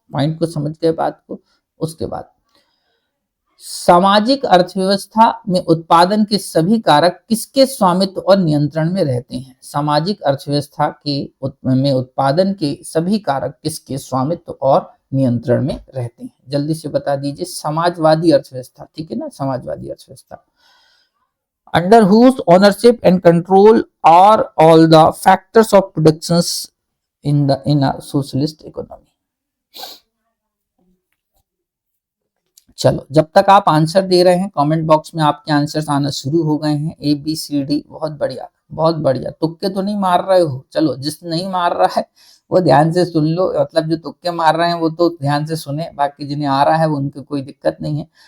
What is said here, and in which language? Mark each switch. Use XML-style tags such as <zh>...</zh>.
<hi>Point को समझ गए बात को। उसके बाद सामाजिक अर्थव्यवस्था में उत्पादन के सभी कारक किसके स्वामित्व और नियंत्रण में रहते हैं? सामाजिक अर्थव्यवस्था के में उत्पादन के सभी कारक किसके स्वामित्व और नियंत्रण में रहते हैं? जल्दी से बता दीजिए। समाजवादी अर्थव्यवस्था, ठीक है ना, समाजवादी अर्थव्यवस्था।</hi> <en>Under whose ownership and control are all the factors of productions in a socialist economy?</en> <hi>चलो, जब तक आप आंसर दे रहे हैं कमेंट बॉक्स में आपके आंसर्स आना शुरू हो गए हैं। ए बी सी डी, बहुत बढ़िया बहुत बढ़िया। तुक्के तो नहीं मार रहे हो? चलो, जिस नहीं मार रहा है वो ध्यान से सुन लो, मतलब जो तुक्के मार रहे हैं वो तो ध्यान से सुने, बाकी जिन्हें आ रहा है वो उनकी कोई दिक्कत नहीं है।</hi>